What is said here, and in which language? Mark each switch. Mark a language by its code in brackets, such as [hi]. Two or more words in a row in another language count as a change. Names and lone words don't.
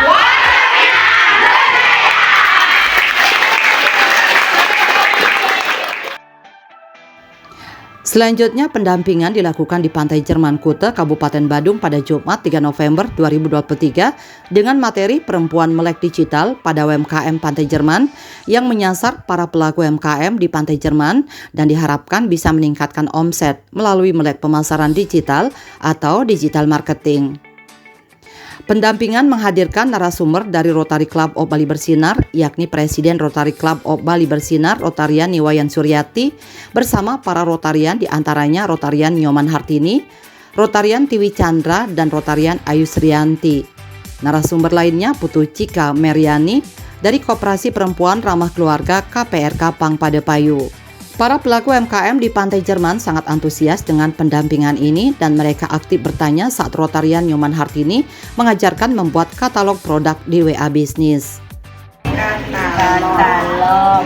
[id] Selanjutnya, pendampingan dilakukan di Pantai Jerman Kute, Kabupaten Badung pada Jumat 3 November 2023 dengan materi perempuan melek digital pada UMKM Pantai Jerman yang menyasar para pelaku UMKM di Pantai Jerman dan diharapkan bisa meningkatkan omset melalui melek pemasaran digital atau [en] digital marketing. [id] Pendampingan menghadirkan narasumber dari Rotary Club of Bali Bersinar, yakni Presiden Rotary Club of Bali Bersinar, Rotarian Niwayan Suryati, bersama para Rotarian diantaranya Rotarian Nyoman Hartini, Rotarian Tiwi Chandra, dan Rotarian Ayu Srianti. Narasumber lainnya Putu Cika Meriani dari Koperasi Perempuan Ramah Keluarga KPRK Pangpadepayu. Para pelaku UMKM di Pantai Jerman sangat antusias dengan pendampingan ini dan mereka aktif bertanya saat Rotarian Nyoman Hartini mengajarkan membuat katalog produk di WA Bisnis. Katalog.